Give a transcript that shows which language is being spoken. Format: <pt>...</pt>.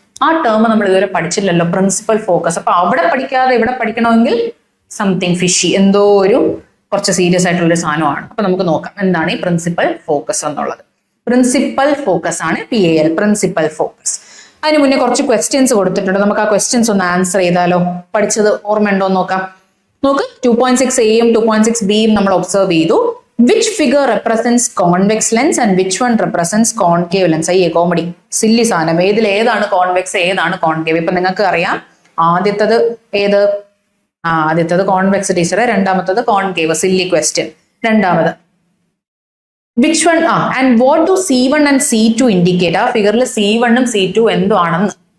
<ml>ആ ടേം നമ്മൾ ഇതുവരെ പഠിച്ചില്ലല്ലോ, പ്രിൻസിപ്പൽ ഫോക്കസ്. അപ്പൊ അവിടെ പഠിക്കാതെ ഇവിടെ പഠിക്കണമെങ്കിൽ</ml> <en>something fishy,</en> <ml>എന്തോ ഒരു കുറച്ച് സീരിയസ് ആയിട്ടുള്ള ഒരു സാധനമാണ്. അപ്പൊ നമുക്ക് നോക്കാം എന്താണ് ഈ പ്രിൻസിപ്പൽ ഫോക്കസ് എന്നുള്ളത്. പ്രിൻസിപ്പൽ ഫോക്കസ് ആണ് PAL, പ്രിൻസിപ്പൽ ഫോക്കസ്. അതിന് മുന്നേ കുറച്ച് ക്വസ്റ്റ്യൻസ് കൊടുത്തിട്ടുണ്ട്, നമുക്ക് ആ ക്വസ്റ്റ്യൻസ് ഒന്ന് ആൻസർ ചെയ്താലോ? പഠിച്ചത് ഓർമ്മയുണ്ടോ എന്ന് നോക്കാം. നോക്ക്, 2.6Aയും 2.6Bയും നമ്മൾ ഒബ്സർവ് ചെയ്തു.</ml> <en>Which figure represents convex lens and which one represents concave lens?</en> <ml>അയ്യേ കോമഡി, സില്ലി സാധനം. ഇതിൽ ഏതാണ് കോൺവെക്സ്, ഏതാണ് കോൺകേവ്? ഇപ്പൊ നിങ്ങൾക്ക് അറിയാം ആദ്യത്തത് ഏത്? ആദ്യത്തത് കോൺവെക്സ് ടീച്ചറെ, രണ്ടാമത്തത് കോൺകേവ്. Silly question.</ml> <en>രണ്ടാമത് which one? And what do C1 and C2 indicate?</en> <ml>ആ ഫിഗറിൽ C1 ഉം C2 എന്താണെന്ന്.</ml>